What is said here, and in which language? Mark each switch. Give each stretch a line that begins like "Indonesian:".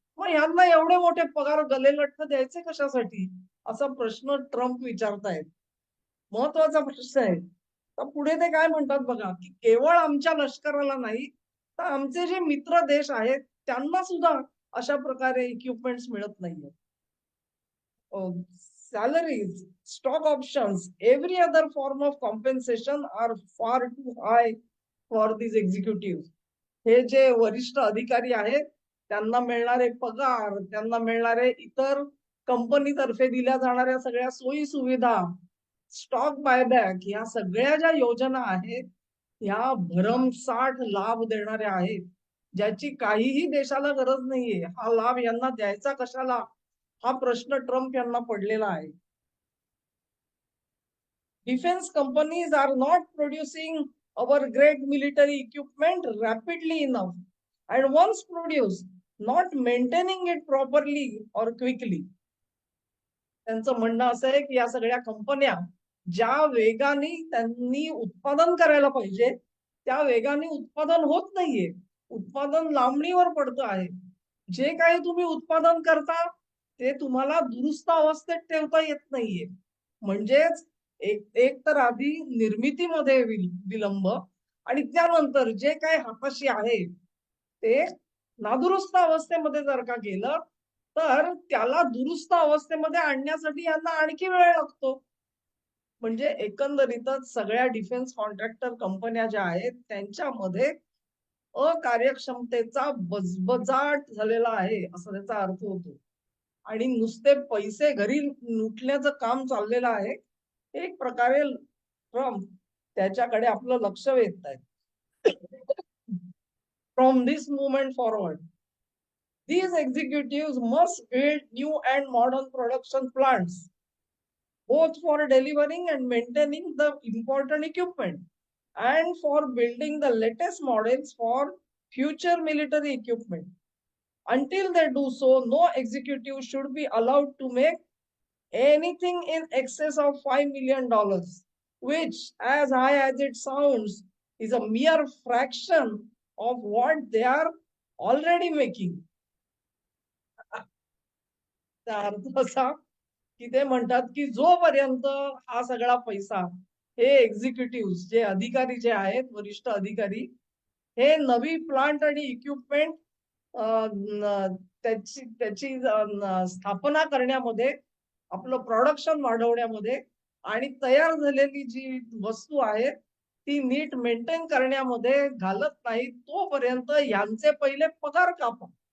Marathi: मग यांना एवढे मोठे पगार गलेलठ्ठ द्यायचे कशासाठी, असा प्रश्न ट्रम्प विचारतायत. महत्वाचा प्रश्न आहे. तर पुढे ते काय म्हणतात बघा, की केवळ आमच्या लष्कराला नाही तर आमचे जे मित्र देश आहेत त्यांना सुद्धा अशा प्रकारे इक्विपमेंट्स मिळत नाहीये.
English: salaries, stock options, every other form of compensation are far too high for these executives.
Marathi: हे जे वरिष्ठ अधिकारी आहेत त्यांना मिळणारे पगार, त्यांना मिळणारे इतर कंपनीतर्फे दिल्या जाणाऱ्या सगळ्या सोयी सुविधा, स्टॉक बायबॅक, या सगळ्या ज्या योजना आहेत ह्या भरमसाठ लाभ देणाऱ्या आहेत, ज्याची काहीही देशाला गरज नाहीये. हा लाभ यांना द्यायचा कशाला, हा प्रश्न ट्रम्प यांना पडलेला आहे.
English: Defence companies are not producing our great military equipment rapidly enough and once produced, not maintaining it properly or quickly.
Marathi: त्यांचं म्हणणं असं आहे की या सगळ्या कंपन्या ज्या वेगाने त्यांनी उत्पादन करायला पाहिजे त्या वेगाने उत्पादन होत नाहीये. उत्पादन लांबणीवर पडतं आहे. जे काही तुम्ही उत्पादन करता ते तुम्हाला दुरुस्त अवस्थेत ठेवता येत नाहीये. म्हणजेच एक तर आधी निर्मितीमध्ये विलंब आणि त्यानंतर जे काही हाताशी आहे ते नादुरुस्त अवस्थेमध्ये जर का गेलं तर त्याला दुरुस्त अवस्थेमध्ये आणण्यासाठी यांना आणखी वेळ लागतो. म्हणजे एकंदरीतच सगळ्या डिफेन्स कॉन्ट्रॅक्टर कंपन्या ज्या आहेत त्यांच्यामध्ये अकार्यक्षमतेचा बजबजाट झालेला आहे असं त्याचा अर्थ होतो. आणि नुसते पैसे घरी लुटण्याचं काम चाललेलं आहे. एक प्रकारे ट्रम्प त्याच्याकडे आपलं लक्ष वेधत आहेत.
English: From this movement forward these executives must build new and modern production plants, both for delivering and maintaining the important equipment and for building the latest models for future military equipment. Until they do so, no executive should be allowed to make anything in excess of $5 million, which, as high as it sounds, is a mere fraction of what they are already making.
Marathi: अर्थ असा की ते म्हणतात की जोपर्यंत हा सगळा पैसा हे एक्झिक्युटिव्ह जे अधिकारी जे आहेत वरिष्ठ अधिकारी हे नवी प्लांट आणि इक्विपमेंट त्याची त्याची स्थापना करण्यामध्ये आपलं प्रोडक्शन वाढवण्यामध्ये आणि तयार झालेली जी वस्तू आहे ती नीट मेंटेन करण्यामध्ये घालत नाही तोपर्यंत यांचे पहिले पगार कापा.